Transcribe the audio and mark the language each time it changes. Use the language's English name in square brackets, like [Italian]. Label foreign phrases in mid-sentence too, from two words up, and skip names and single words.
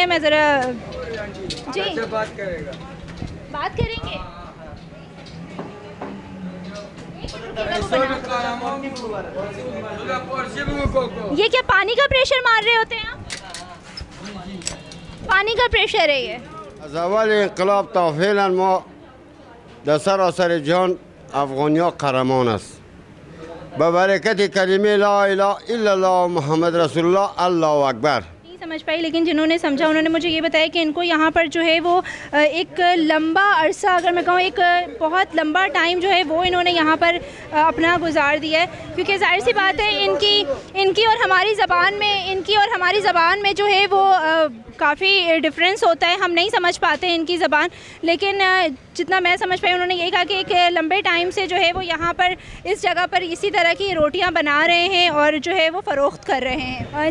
[Urdu] میں ذرا جی بات کریں گے. یہ کیا پانی کا پریشر مار رہے ہوتے ہیں آپ? پانی کا پریشر ہے یہ. [Persian] از اول انقلاب تا فعلا ما در سراسر جهان افغانیا قهرمان است. به برکت کلمه [Arabic] لا اله الا الله محمد رسول الله الله اکبر. [Urdu] نہیں سمجھ پائی، لیکن جنہوں نے سمجھا انہوں نے مجھے یہ بتایا کہ ان کو یہاں پر جو ہے وہ ایک لمبا عرصہ، اگر میں کہوں ایک بہت لمبا ٹائم جو ہے وہ انہوں نے یہاں پر اپنا گزار دیا ہے، کیونکہ ظاہر سی بات ہے ان کی اور ہماری زبان میں جو ہے وہ کافی ڈفرنس ہوتا ہے، ہم نہیں سمجھ پاتے ہیں ان کی زبان، لیکن جتنا میں سمجھ پائی انہوں نے یہ کہا کہ ایک لمبے ٹائم سے جو ہے وہ یہاں پر اس جگہ پر اسی طرح کی روٹیاں بنا رہے ہیں اور جو ہے وہ فروخت کر رہے ہیں.